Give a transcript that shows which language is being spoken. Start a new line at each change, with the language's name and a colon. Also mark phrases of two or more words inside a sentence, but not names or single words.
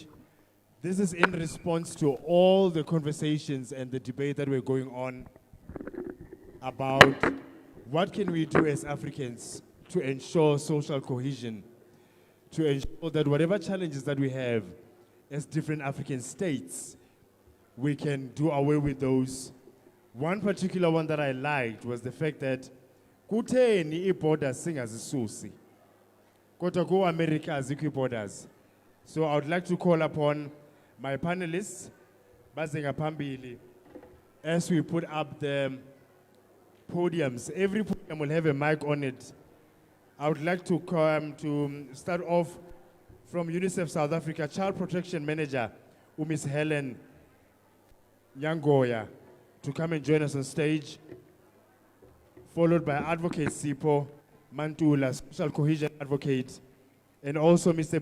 English: This is in response to all the conversations and the debate that we're going on about what can we do as Africans to ensure social cohesion, to ensure that whatever challenges that we have as different African states, we can do away with those. One particular one that I liked was the fact that
Xhosa: kutheni i-borders singazisusi kodwa ku-America azikho i-borders.
English: So I would like to call upon my panelists
Zulu: baze ngaphambili
English: as we put up the podiums. Every podium will have a mic on it. I would like to start off from UNICEF South Africa, Child Protection Manager, Miss Helen Nyangoya, to come and join us on stage, followed by Advocate Sipo Mantula, Social Cohesion Advocate, and also Mr.